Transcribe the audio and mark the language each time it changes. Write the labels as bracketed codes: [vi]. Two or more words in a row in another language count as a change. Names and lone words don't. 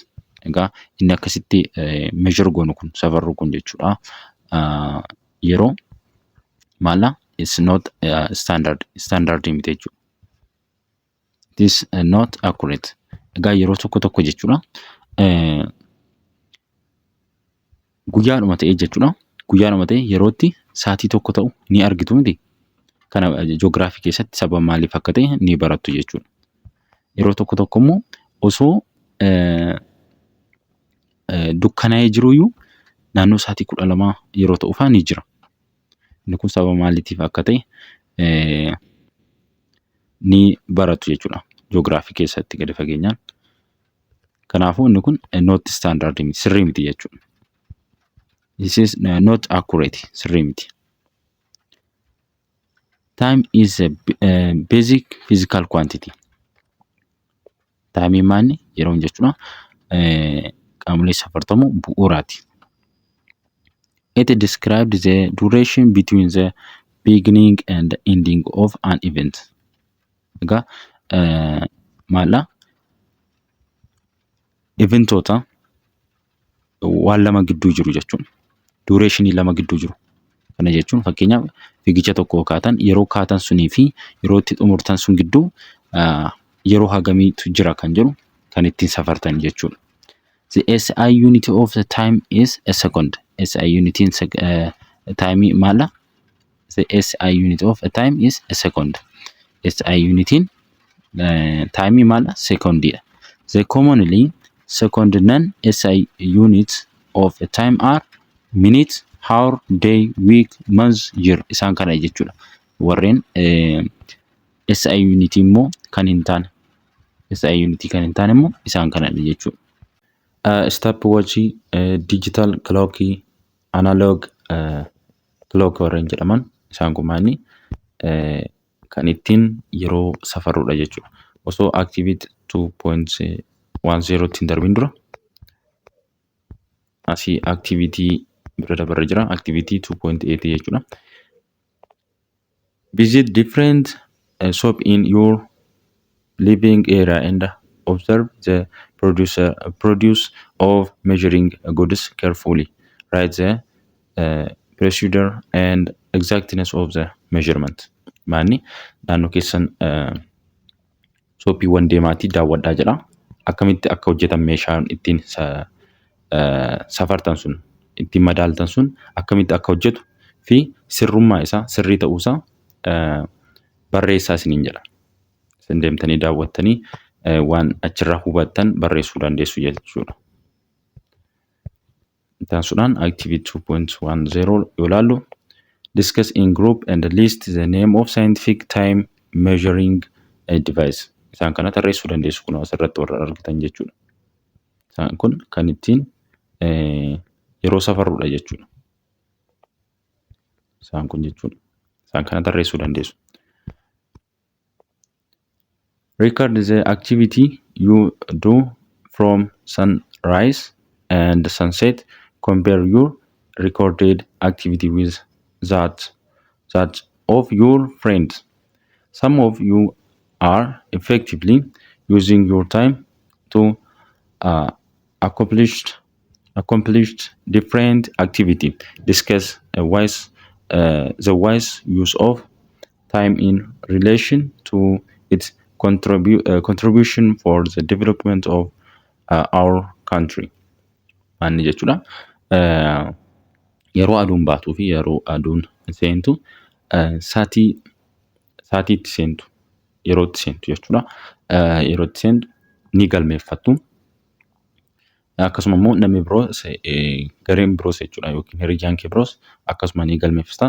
[om] Egaa inni akkasitti measure goonu kun safarru kun jechuudha. Yeroo maala [en] it's not standard [om] miti jechuudha. [en] It is not accurate. [om] Egaa yeroo tokko jechuudha. Guyyaadhuma ta'ee jechuudha. Guyyaadhuma ta'ee yerootti sa'atii tokko ta'u ni argitu miti. Kana ji'oogiraafii keessatti sababa maaliif akka ta'e ni barattu jechuudha. Yeroo tokko immoo osoo dukkanaa'ee jiruyyuu naannoo sa'atii 12 yeroo ta'u fa'aa ni jira. Inni kun sababa maaliitiif akka ta'e ni barattu jechuudha. Ji'oogiraafii keessatti gadi fageenyaan. Kanaafuu inni kun [en] not standard [om] miti, sirrii miti jechuudha. [en] This is not accurate, [om] sirrii miti. [en] Time is a basic physical quantity. [om] Time maanni yeroon jechuudha. Qaamolee safartamu bu'uuraati. [en] It describes the duration between the beginning and the ending of an event. [om] Egaa maala eventoota waan lama gidduu jiru jechuudha. Dureeshinii lama gidduu jiru. Kana jechuun fakkeenyaaf fiigicha tokko kaatan yeroo kaatan sunii fi yeroo itti xumurtan sun gidduu yeroo hagamiitu jira kan jedhu kan ittiin safartan jechuudha. [en] The SI unit of the time is a second. SI unit [om] in time maala? [en] The SI unit of a time is a second. SI unit [om] in time maala? Secondidha. [en] The commonly second non-SI units of a time are minute, hour, day, week, month, year. [om] Isaan kana jechuudha. Warreen [en] SI unit [om] immoo kan hin taane. [en] SI unit [om] kan hin taane immoo isaan kana jechuudha. [en] Stopwatch, digital clock, analog clock [om] warreen jedhaman isaan kun maali? Kan ittiin yeroo safarudha jechuudha. Osoo activity 2.10 ittiin darbin dura asii activity bira dabarra jira. Activity 2.8 jechuudha. [en] Visit different shop in your living area and observe the produce of measuring goods carefully. Write the procedure and exactness of the measurement. [om] Maanni naannoo keessan shoppiiwwan deemaatii daawwadhaa jedha. Akkamitti akka hojjetan meeshaan ittiin safartan sun ittiin madaaltan sun akkamitti akka hojjetu fi sirrummaa isaa sirrii ta'uu isaa barreessaa isiniin jedha. Isin deemtanii daawwattanii waan achirraa hubattan barreessuu dandeessu jechuudha. Taasudhaan activity 2.10 yoo ilaallu [en] discuss in group and list the name of scientific time measuring device. [om] Isaan kana tarreessuu dandeessu kun asirratti warra argitan jechuudha. Isaan kun kan ittiin yeroo safarruudha jechuudha. Isaan kun jechuudha. Isaan kana tarreessuu dandeessu. [en] Record the activity you do from sunrise and sunset. Compare your recorded activity with that of your friends. Some of you are effectively using your time to accomplish different activity. Discuss the wise use of time in relation to its contribution for the development of our country. [om] Maanni jechuudha. Yeroo aduun baatuu fi yeroo aduun seentu sa'aatiitti seentu yerootti seentu jechuudha. Yerootti seentu ni galmeeffattu. Akkasuma immoo namni biroos gareen biroos jechuudha yookiin hiriyyaan kee biroos akkasuma ni galmeeffata.